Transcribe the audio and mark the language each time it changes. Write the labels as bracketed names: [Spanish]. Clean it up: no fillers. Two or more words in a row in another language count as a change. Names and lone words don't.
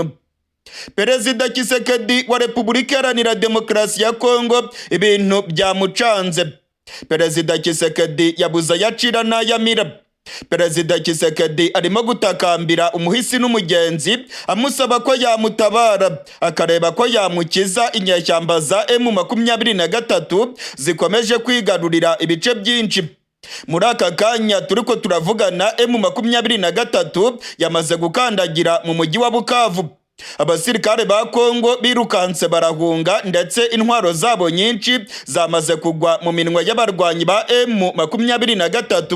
[Kinyarwanda] Perezida Tshisekedi wa Repubulika Iharanira Demokarasi ya Kongo ibintu byamucanze. Perezida Tshisekedi yabuza yacira n'ayamira. Perezida Tshisekedi arimo gutakambira umuhisi n'umugenzi amusaba ko yamutabara akareba ko yamukiza inyeshyamba za M23 zikomeje kwigarurira ibice byinshi. Muri aka kanya turiko turavugana, M23 yamaze gukandagira mu mujyi wa Bukavu. Abasirikare ba Kongo birukanse barahunga, ndetse intwaro zabo nyinshi zamaze kugwa mu minwe y'abarwanyi ba M23.